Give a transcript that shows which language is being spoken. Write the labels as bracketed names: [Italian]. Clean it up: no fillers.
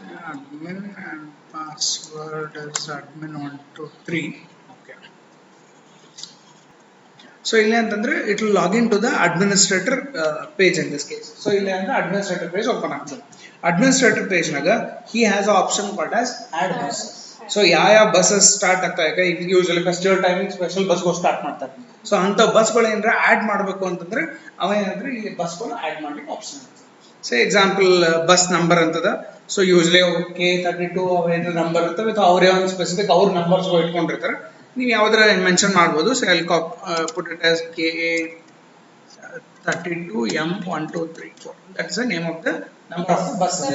[English] admin and password is admin 123. okay, so [Kannada] ಇಲ್ಲಿ ಅಂತಂದ್ರೆ [English] it will log into the administrator page in this case. so [Kannada] ಇಲ್ಲಿ ಅಂದ್ರೆ [English] administrator page open [Kannada] ಆಗ್ತದೆ. [English] administrator page ನಾಗ he has a option called as add bus. [Kannada] So ಯಾವ buses start ಆಗ್ತಾ ಈಗ usually festival timing special ಬಸ್ಗಳು start ಮಾಡ್ತಾರೆ. So ಅಂತ ಬಸ್ಗಳು ಏನಾರ ಆಡ್ ಮಾಡಬೇಕು ಅಂತಂದ್ರೆ ಅವ ಏನಂದ್ರೆ ಇಲ್ಲಿ ಬಸ್ಗಳು ಆಡ್ ಮಾಡ್ಲಿಕ್ಕೆ ಆಪ್ಷನ್ ಇರ್ತದೆ. ಸೊ ಎಕ್ಸಾಂಪಲ್ ಬಸ್ ನಂಬರ್ ಅಂತದ. ಸೊ ಯೂಶಲಿ K32 ಅವೇನು ನಂಬರ್ ಇರ್ತವೆ ಅಥವಾ ಅವರೇ ಒಂದು ಸ್ಪೆಸಿಫಿಕ್ ಅವ್ರ ನಂಬರ್ಸ್ಗಳು ಇಟ್ಕೊಂಡಿರ್ತಾರೆ. ನೀವು ಯಾವ್ದಾರ ಮೆನ್ಷನ್ ಮಾಡ್ಬೋದು. [English] So I'll put it as KA32 M1234. That is the name of the number of the bus.